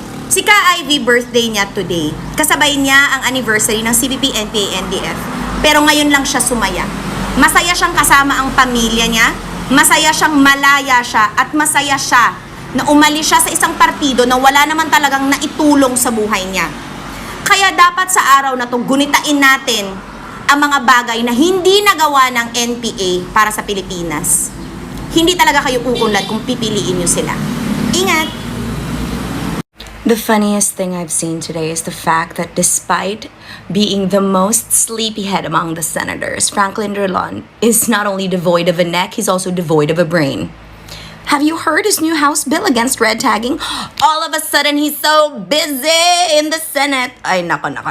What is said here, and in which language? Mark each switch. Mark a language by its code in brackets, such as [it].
[tl] Si Ka-Ivy, birthday niya today. Kasabay niya ang anniversary ng CPP, NPA, NDF. Pero ngayon lang siya sumaya. Masaya siyang kasama ang pamilya niya. Masaya siyang malaya siya. At masaya siya na umalis siya sa isang partido na wala naman talagang naitulong sa buhay niya. Kaya dapat sa araw na to, gunitain natin ang mga bagay na hindi nagawa ng NPA para sa Pilipinas. Hindi talaga kayo uunlad kung pipiliin niyo sila. Ingat! [en] The funniest thing I've seen today is the fact that despite being the most sleepyhead among the senators, Franklin Drilon is not only devoid of a neck, he's also devoid of a brain. Have you heard his new House bill against red tagging? All of a sudden, he's so busy in the Senate. [tl] Ay, nako.